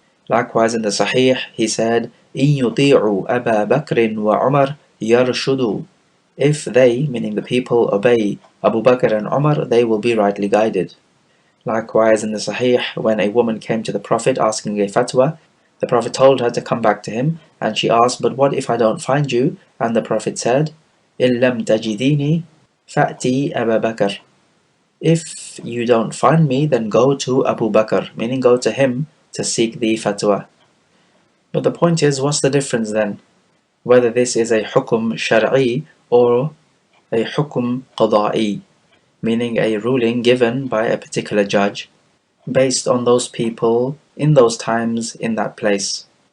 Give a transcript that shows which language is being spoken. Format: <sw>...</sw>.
<en>Likewise in the Sahih, he said,</en> <ar>إن يطيعوا أبا بكر وعمر يرشدوا.</ar> <en>If they, meaning the people, obey Abu Bakr and Umar, they will be rightly guided. Likewise in the Sahih, when a woman came to the Prophet asking a fatwa, the Prophet told her to come back to him, and she asked, but what if I don't find you? And the Prophet said,</en> <ar>إِن لَمْ تَجِدِينِي فَأْتِي أَبَا بَكْرٍ.</ar> <en>If you don't find me, then go to Abu Bakr, meaning go to him to seek the fatwa. But the point is, what's the difference then? Whether this is a hukum shar'i or a hukum qada'i, meaning a ruling given by a particular judge based on those people in those times in that place.</en>